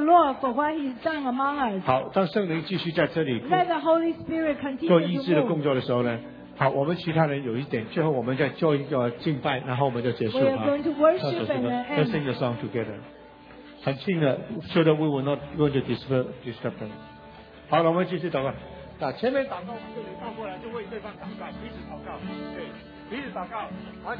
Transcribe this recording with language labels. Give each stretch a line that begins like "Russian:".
English: Lord for what He's done among us.
Chinese: 好，当圣灵继续在这里
English: Let the Holy Spirit continue to move.
Chinese: 做医治的工作的时候呢，好，我们其他人有一点，最后我们再做一个敬拜，然后我们就结束了。
English: We are going to worship and let's sing the song together.
Chinese: 很轻的
English: ，so that we will not go to disturb them.
Chinese: 好了，我们继续祷告。那前面祷告，我们这里倒过来，就为对方祷告，彼此祷告，对。